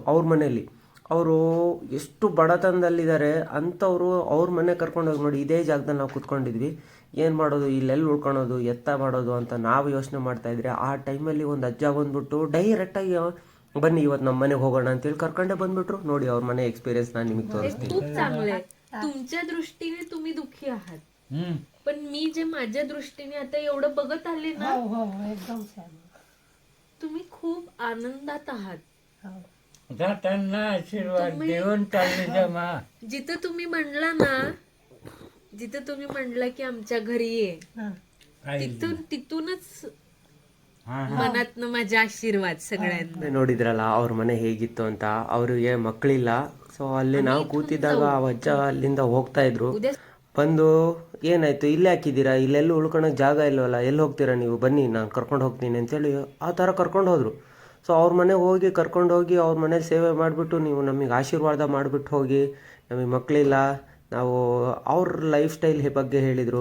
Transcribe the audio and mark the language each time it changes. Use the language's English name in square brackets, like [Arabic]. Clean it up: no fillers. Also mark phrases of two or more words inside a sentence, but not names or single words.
[Kannada] ಅವ್ರ ಮನೇಲಿ ಅವರು ಎಷ್ಟು ಬಡತನದಲ್ಲಿದ್ದಾರೆ ಅಂಥವ್ರು ಅವ್ರ ಮನೆ ಕರ್ಕೊಂಡು ಹೋಗಿ ನೋಡಿ, ಇದೇ ಜಾಗದಲ್ಲಿ ನಾವು ಕೂತ್ಕೊಂಡಿದ್ವಿ. ಏನು ಮಾಡೋದು, ಇಲ್ಲೆಲ್ಲಿ ಉಳ್ಕೊಳೋದು, ಎತ್ತ ಮಾಡೋದು ಅಂತ ನಾವು ಯೋಚನೆ ಮಾಡ್ತಾಯಿದ್ರೆ, ಆ ಟೈಮಲ್ಲಿ ಒಂದು ಅಜ್ಜ ಬಂದ್ಬಿಟ್ಟು ಡೈರೆಕ್ಟಾಗಿ ಬನ್ನಿ ಇವತ್ತು ನಮ್ಮ ಮನೆಗೆ ಹೋಗೋಣ ಅಂತೇಳಿ ಕರ್ಕೊಂಡೇ ಬಂದ್ಬಿಟ್ರು. ನೋಡಿ ಅವ್ರ ಮನೆ ಎಕ್ಸ್ಪೀರಿयन्स ನಾನು ನಿಮಗೆ ತೋರಿಸ್ತೀನಿ. [Marathi] खूप चांगलं आहे. तुमच्या दृष्टीने तुम्ही दुःखी आहात, पण मी जे माझ्या दृष्टीने आता एवढं बघत आले ना, एकदम छान. तुम्ही खूप आनंदात आहात. जाताना आशीर्वाद देऊन चालले जमा. जिथं तुम्ही म्हणला की आमच्या घरी ये, तिथूनच मनातनं माझा आशीर्वाद सगळ्यांना. [Kannada] ನೋಡಿದ್ರಲ್ಲ ಅವ್ರ ಮನೆ ಹೇಗಿತ್ತು ಅಂತ. ಅವ್ರಿಗೆ ಮಕ್ಕಳಿಲ್ಲ. ಸೊ ಅಲ್ಲಿ ನಾವು ಕೂತಿದ್ದಾಗ ಆ ಅಜ್ಜ ಅಲ್ಲಿಂದ ಹೋಗ್ತಾ ಇದ್ರು. ಬಂದು ಏನಾಯ್ತು, ಇಲ್ಲೇ ಹಾಕಿದ್ದೀರಾ, ಇಲ್ಲೆಲ್ಲೂ ಉಳ್ಕೊಳಕ್ಕೆ ಜಾಗ ಇಲ್ವಲ್ಲ, ಎಲ್ಲಿ ಹೋಗ್ತೀರಾ ನೀವು, ಬನ್ನಿ ನಾನು ಕರ್ಕೊಂಡು ಹೋಗ್ತೀನಿ ಅಂತೇಳಿ ಆ ಥರ ಕರ್ಕೊಂಡು ಹೋದರು. ಸೊ ಅವ್ರ ಮನೆಗೆ ಕರ್ಕೊಂಡೋಗಿ ಅವ್ರ ಮನೇಲಿ ಸೇವೆ ಮಾಡಿಬಿಟ್ಟು, ನೀವು ನಮಗೆ ಆಶೀರ್ವಾದ ಮಾಡಿಬಿಟ್ಟು ಹೋಗಿ, ನಮಗೆ ಮಕ್ಕಳಿಲ್ಲ, ನಾವು ಅವ್ರ [English] life style [Kannada] ಬಗ್ಗೆ ಹೇಳಿದರು.